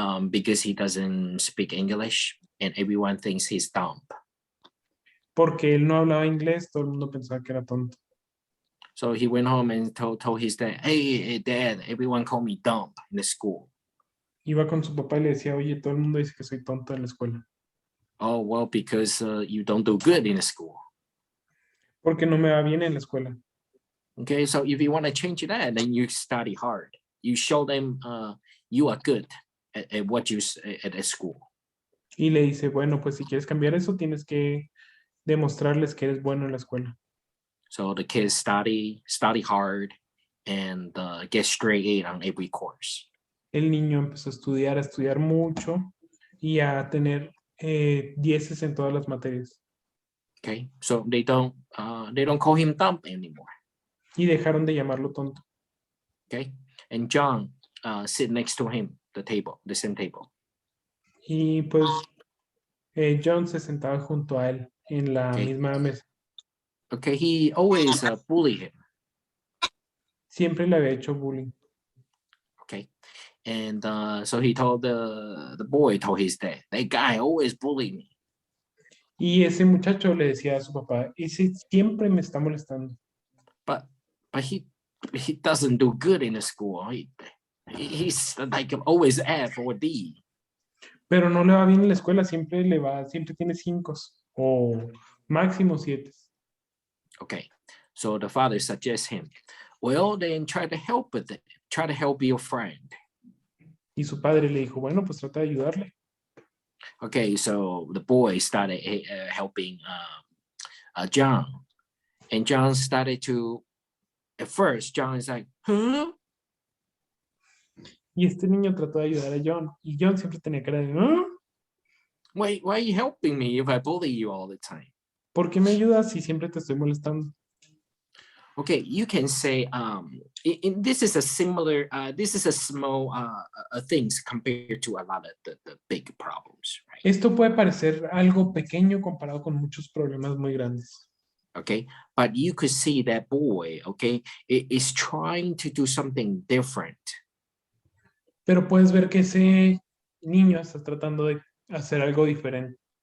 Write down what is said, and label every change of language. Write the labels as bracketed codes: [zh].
[en] Because he doesn't speak English and everyone thinks he's dumb. [es] Porque él no hablaba inglés, todo el mundo pensaba que era tonto. [en] So he went home and told his dad, hey, dad, everyone call me dumb in the school. [es] Iba con su papá y le decía, oye, todo el mundo dice que soy tonto en la escuela. [en] Oh, well, because you don't do good in the school. [es] Porque no me va bien en la escuela. [en] Okay, so if you want to change that, then you study hard. You show them you are good at what you at school. [es] Y le dice, bueno, pues si quieres cambiar eso, tienes que demostrarles que eres bueno en la escuela. [en] So the kids study hard and get straight A on every course. [es] El niño empezó a estudiar mucho y a tener 10 en todas las materias. [en] Okay, so they don't call him dumb anymore. [es] Y dejaron de llamarlo tonto. [en] Okay, and John sit next to him, the same table. [es] Y pues John se sentaba junto a él en la [en] Okay. [es] misma mesa. [en] Okay, he always bully him. [es] Siempre le había hecho bullying. [en] Okay, and so he told the boy told his dad, that guy always bully me. [es] Y ese muchacho le decía a su papá, ese siempre me está molestando. [en] But he doesn't do good in the school. He's like always F or D. [es] Pero no le va bien en la escuela, siempre tiene 5 o máximo 7. [en] Okay, so the father suggests him, well, then try to help with it. Try to help your friend. [es] Y su padre le dijo, bueno, pues trata de ayudarle. [en] Okay, so the boy started helping John, and John started to. At first, John is like, huh? [es] Y este niño trató de ayudar a John. Y John siempre tenía cara de, ¿ah? [en] Why are you helping me if I bully you all the time? [es] ¿Por qué me ayudas si siempre te estoy molestando? [en] Okay, you can say, this is a similar, this is a small things compared to a lot of the big problems, right? [es] Esto puede parecer algo pequeño comparado con muchos problemas muy grandes. [en] Okay, but you could see that boy, okay, is trying to do something different. [es] Pero puedes ver que ese niño está tratando de hacer algo diferente.